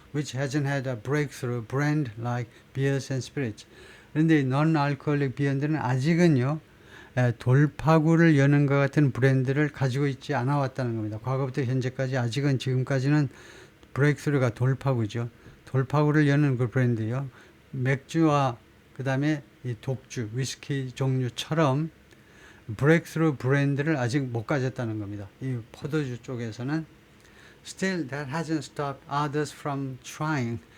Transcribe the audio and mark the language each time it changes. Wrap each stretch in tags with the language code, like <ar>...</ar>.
<en>Which hasn't had a breakthrough brand like beers and spirits.</en> <ko>그런데 non-alcoholic 비어들은 아직은요 돌파구를 여는 것 같은 브랜드를 가지고 있지 않아 왔다는 겁니다. 과거부터 현재까지 아직은 지금까지는 브레이크스루가 돌파구죠. 돌파구를 여는 그 브랜드요. 맥주와 그 다음에 이 독주, 위스키 종류처럼 브레이크스루 브랜드를 아직 못 가졌다는 겁니다. 이 포도주 쪽에서는</ko> <en>Still that hasn't stopped others from trying.</en>